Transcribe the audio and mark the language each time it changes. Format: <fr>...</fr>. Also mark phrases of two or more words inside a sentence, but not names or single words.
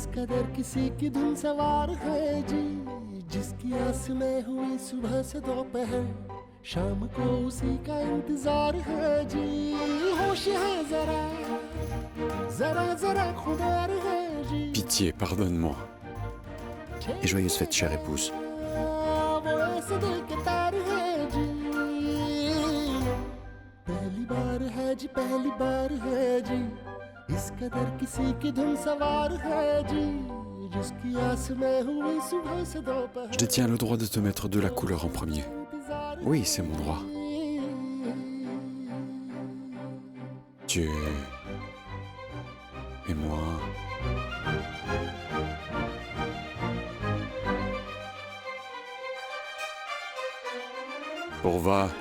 <hi>कदर किसी की धुन सवार है जी जिसकी आस में हुई सुबह से दोपहर शाम को उसी का इंतजार है जी होश है जरा जरा जरा खुदार है जी</hi> <fr>Pitié, pardonne-moi. Et joyeuse fête, chère épouse.</fr> <hi>वो ऐसे दिल के तार है जी पहली बार है जी पहली बार है जी इस कदर किसी की धुन सवार है जी जिसकी आस में हुई सुबह से दोपहर</hi> <fr>Je détiens le droit de te mettre de la couleur en premier. Oui, c'est mon droit. Tu et moi. Pourva.</fr>